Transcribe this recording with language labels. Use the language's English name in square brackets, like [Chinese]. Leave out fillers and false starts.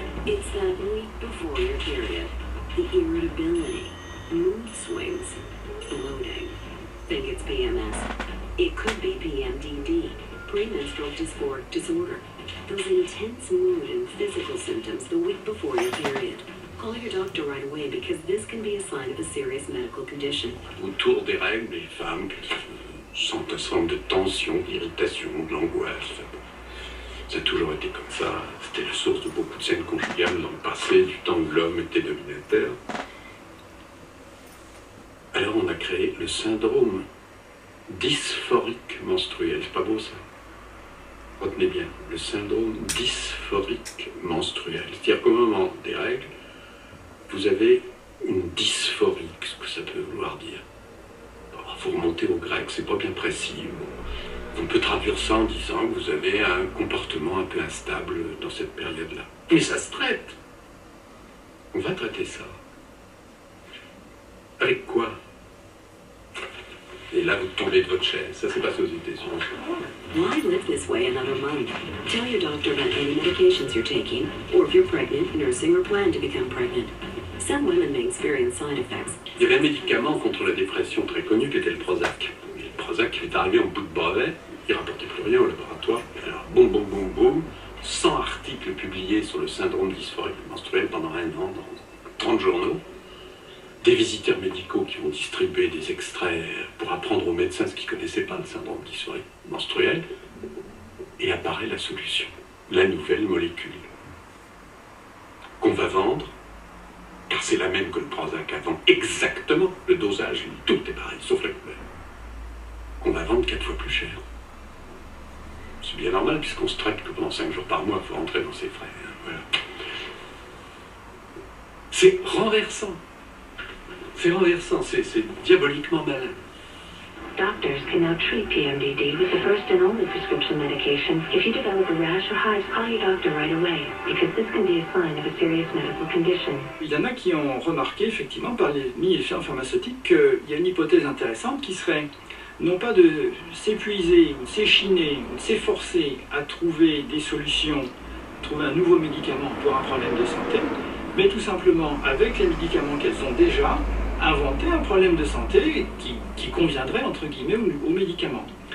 [English] It's that week before your period. The irritability, mood swings, bloating. Think it's PMS. It could be PMDD, premenstrual dysphoric disorder. Those intense mood and physical symptoms the week before your period. Call your doctor right away because this can be a sign of a serious medical condition. [French] Autour des règles, les femmes sentent un certain nombre de tensions, d'irritations, de l'angoisse. Ça a toujours été comme ça. C'était la source de beaucoup de scènes conjugales dans le passé, du temps où l'homme était dominateur. Alors on a créé le syndrome dysphorique menstruel. C'est pas beau ça? Retenez bien, le syndrome dysphorique menstruel. C'est-à-dire qu'au moment des règles, vous avez une dysphorie. Qu'est-ce que ça peut vouloir dire? Il faut remonter au grec, c'est pas bien précis. On peut traduire ça en disant que vous avez un comportement un peu instable dans cette période-là. Mais ça se traite. On va traiter ça. Avec quoi? Et là, vous tombez de votre chaise. Ça s'est passé aux États-Unis. [English] Why live this way another month? Tell your doctor about any medications you're taking, or if you're pregnant, nursing, or plan to become pregnant. Some women may experience side effects. [French] Il y avait un médicament contre la dépression très connu qui était le Prozac. Et le Prozac est arrivé en bout de brevet, il ne rapportait plus rien au laboratoire. Alors, boum, boum, boum, boum, 100 articles publiés sur le syndrome dysphorique menstruel pendant un an dans 30 journaux. Des visiteurs médicaux qui ont distribué des extraits pour apprendre aux médecins ce qu'ils ne connaissaient pas, le syndrome dysphorique menstruel. Et apparaît la solution, la nouvelle molécule qu'on va vendre, car c'est la même que le Prozac avant, exactement le dosage, tout est pareil, sauf la couleur, qu'on va vendre 4 fois plus cher. C'est bien normal puisqu'on se traite que pendant 5 jours par mois, il faut rentrer dans ses frais. Hein, voilà. C'est renversant. C'est renversant, c'est diaboliquement malin. [English] Doctors can now treat PMDD with the first and only prescription medication. If you develop a rash or hives, call your doctor right away, because this can be a sign of a serious medical condition. [French] Il y en a qui ont remarqué, effectivement, parmi les firmes pharmaceutiques, qu'il y a une hypothèse intéressante qui serait non pas de s'épuiser, ou de s'échiner, ou de s'efforcer à trouver des solutions, trouver un nouveau médicament pour un problème de santé, mais tout simplement, avec les médicaments qu'elles ont déjà, inventer un problème de santé qui conviendrait, entre guillemets, aux médicaments.